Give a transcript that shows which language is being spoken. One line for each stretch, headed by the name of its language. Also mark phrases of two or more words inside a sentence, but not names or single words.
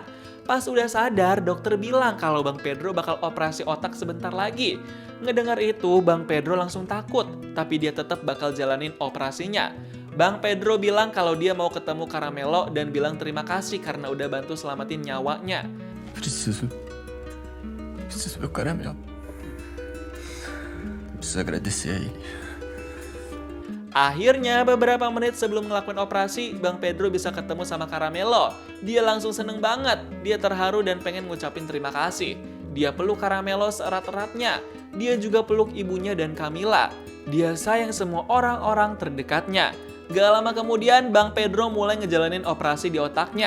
Indonesian: Pas udah sadar, dokter bilang kalau Bang Pedro bakal operasi otak sebentar lagi. Ngedengar itu, Bang Pedro langsung takut, tapi dia tetap bakal jalanin operasinya. Bang Pedro bilang kalau dia mau ketemu Caramelo dan bilang terima kasih karena udah bantu selamatin nyawanya.
Portuguese: Preciso ver o Caramelo. Preciso agradecer a ele.
Indonesian: Akhirnya beberapa menit sebelum ngelakuin operasi, Bang Pedro bisa ketemu sama Caramelo. Dia langsung seneng banget, dia terharu dan pengen ngucapin terima kasih. Dia peluk Caramelo seerat-eratnya, dia juga peluk ibunya dan Camilla. Dia sayang semua orang-orang terdekatnya. Gak lama kemudian, Bang Pedro mulai ngejalanin operasi di otaknya.